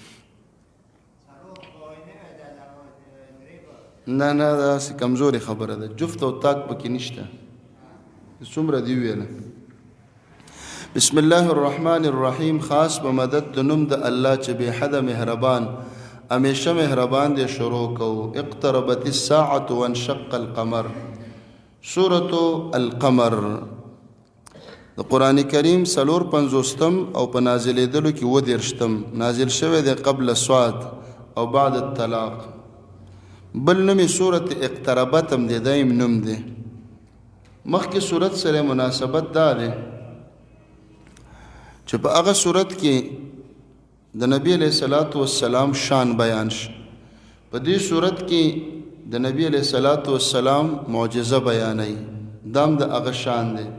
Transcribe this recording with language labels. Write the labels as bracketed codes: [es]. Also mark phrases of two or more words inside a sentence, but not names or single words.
[ps] نه نه داسې کمزورې خبره ده، جفت او طاق پکې نشته. څومره دې ویله. [ar] بسم الله الرحمن الرحیم. [ps] خاص په مدد د نوم د الله چې بې حده مهربان، همیشه مهربان دی. شروع کو. [ar] اقتربت الساعة وانشق القمر. [ps] سورة القمر د قرآن کریم 450 او په نازلېدلو کې 30 نازل شوی دی قبل صاد او [ar] بعد الطلاق. [ps] بل نوم سورة اقتربت هم دی، دایم نوم دی. مخکې صورت سره مناسبت دا دی چې په هغه صورت کې د نبی [ar] علیہ الصلوۃ والسلام [ps] شان بیان شي. په دې صورت کې د نبی [ar] علیہ الصلوۃ والسلام [ps] معجزه بیانای، دام د هغه شان دی.